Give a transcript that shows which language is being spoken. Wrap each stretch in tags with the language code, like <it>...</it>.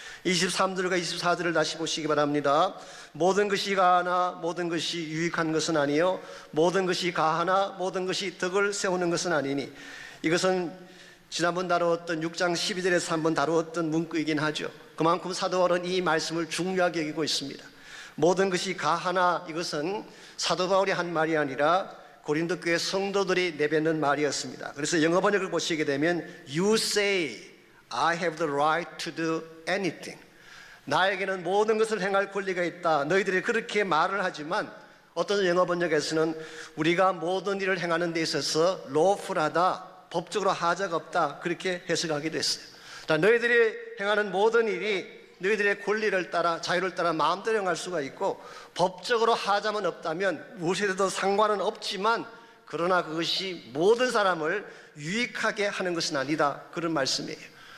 <ko>23절과 24절을 다시 보시기 바랍니다. 모든 것이 가하나 모든 것이 유익한 것은 아니요 모든 것이 가하나 모든 것이 덕을 세우는 것은 아니니. 이것은 지난번 다루었던 6장 12절에서 한번 다루었던 문구이긴 하죠. 그만큼 사도 바울은 이 말씀을 중요하게 여기고 있습니다. 모든 것이 가하나, 이것은 사도 바울이 한 말이 아니라 고린도 교회 성도들이 내뱉는 말이었습니다. 그래서 영어 번역을 보시게 되면</ko> <en>You say I have the right to do anything.</en> <ko>나에게는 모든 것을 행할 권리가 있다. 너희들이 그렇게 말을 하지만 어떤 영어 번역에서는 우리가 모든 일을 행하는 데 있어서 lawful하다, 법적으로 하자가 없다, 그렇게 해석하기도 했어요. 너희들이 행하는 모든 일이 너희들의 권리를 따라, 자유를 따라 마음대로 행할 수가 있고 법적으로 하자만 없다면 무엇에도 상관은 없지만 그러나 그것이 모든 사람을 유익하게 하는 것은 아니다, 그런 말씀이에요.</ko>